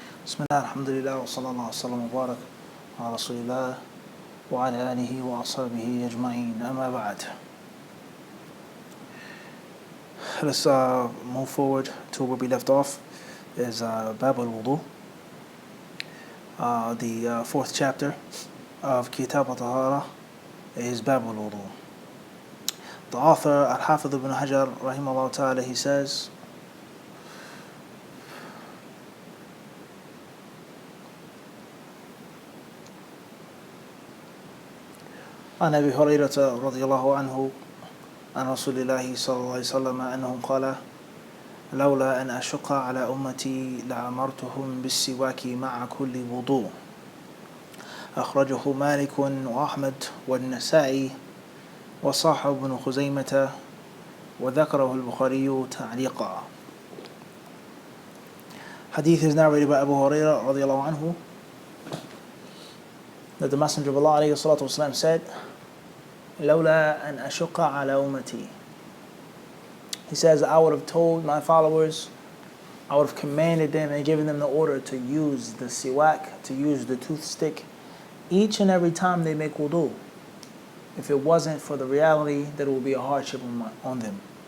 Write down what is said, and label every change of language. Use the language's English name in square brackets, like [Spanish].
[Arabic] بسم الله الحمد لله وصلى الله وسلم وبارك على رسول الله وعلى آله وأصحابه أجمعين أما بعد. [English] Let's move forward to where we left off is Bab al-Wudu, the fourth chapter of Kitab al-Tahara is Bab al-Wudu. The author Al-Hafidh ibn Hajar rahimahullah ta'ala, he says, [Arabic] عن أبي هريرة رضي الله عنه عن رسول الله صلى الله عليه وسلم أنه قال لولا أن أشق على أمتي لأمرتهم بالسواك مع كل وضوء. أخرجه مالك وأحمد والنسائي وصححه ابن خزيمة وذكره البخاري تعليقا. [English] Hadith is narrated by Abu Hurairah رضي الله عنه that the Messenger of Allah عليه الصلاة والسلام said, [Arabic] لولا أن أشق على أمتي. [English] He says, I would have told my followers, I would have commanded them and given them the order to use the siwak, to use the toothstick, each and every time they make wudu, if it wasn't for the reality that it would be a hardship on them.